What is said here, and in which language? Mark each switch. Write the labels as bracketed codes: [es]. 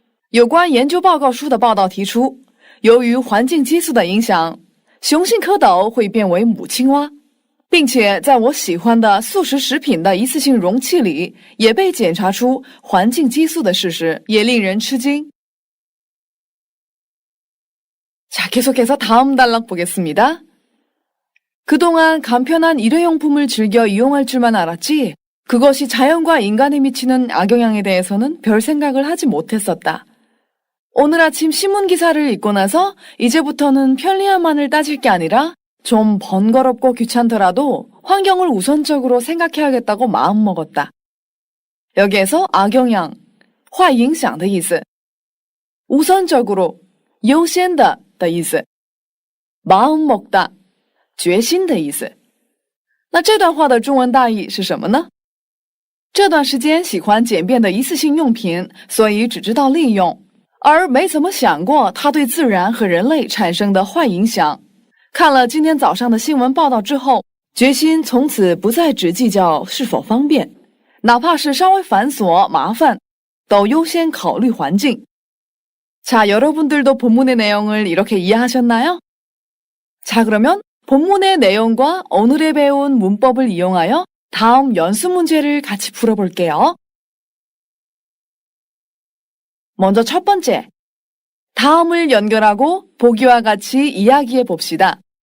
[zh] 有关研究报告书的报道提出，由于环境激素的影响，雄性蝌蚪会变为母青蛙，并且在我喜欢的素食食品的一次性容器里也被检查出环境激素的事实，也令人吃惊。 [ko] 자, 계속해서 다음 단락 보겠습니다. 그동안 간편한 일회용품을 즐겨 이용할 줄만 알았지 그것이 자연과 인간에 미치는 악영향에 대해서는 별 생각을 하지 못했었다. 오늘 아침 신문 기사를 읽고 나서 이제부터는 편리함만을 따질 게 아니라 좀 번거롭고 귀찮더라도 환경을 우선적으로 생각해야겠다고 마음먹었다. 여기에서 악영향, 坏影响的意思, 우선적으로, 优先的的意思, 마음먹다, 决心的意思。 [zh] 那这段话的中文大意是什么呢？这段时间喜欢简便的一次性用品，所以只知道利用，而没怎么想过它对自然和人类产生的坏影响。看了今天早上的新闻报道之后，决心从此不再只计较是否方便，哪怕是稍微繁琐麻烦，都优先考虑环境。 [ko] 자, 여러분들도 본문의 내용을 이렇게 이해하셨나요? 자, 그러면 본문의 내용과 오늘에 배운 문법을 이용하여 다음 연습 문제를 같이 풀어볼게요. 먼저 첫 번째, 다음을 연결하고 보기와 같이 이야기해 봅시다.